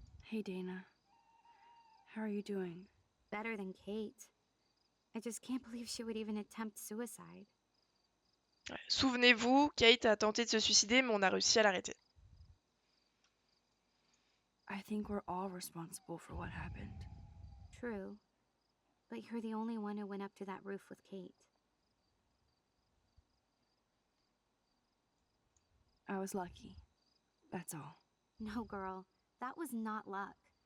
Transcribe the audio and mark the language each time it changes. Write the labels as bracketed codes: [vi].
[en] Hey Dana, how are you doing? Better than Kate. I just can't believe she would even attempt suicide. [fr] Ouais. Souvenez-vous, Kate a tenté de se suicider, mais on a réussi à l'arrêter. [en] I think we're all responsible for what happened. True. But you're the only one who went up to that roof with Kate. I was lucky. That's all. No, girl. That was not luck.